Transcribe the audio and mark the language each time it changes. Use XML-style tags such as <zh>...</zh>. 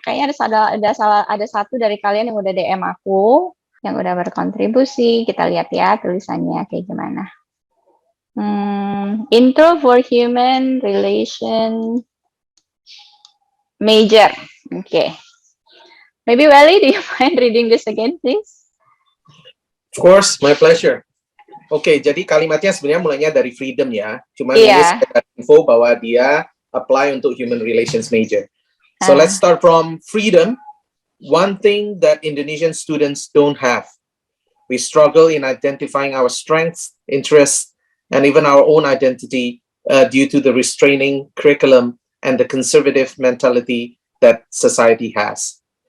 <id>Kayaknya ada satu dari kalian yang udah DM aku, yang udah berkontribusi. Kita lihat ya tulisannya kayak gimana.</id> <en>Intro for human relation major. Okay. Maybe Welly, do you mind reading this again, please? Of course, my pleasure.</en> <id>Oke, jadi kalimatnya sebenarnya mulainya dari freedom ya. Cuman ini sekedar info bahwa dia apply untuk human relations major.</id> <en>So let's start from freedom. One thing that Indonesian students don't have. We struggle in identifying our strengths, interests, and even our own identity due to the restraining curriculum and the conservative mentality that society has.</en>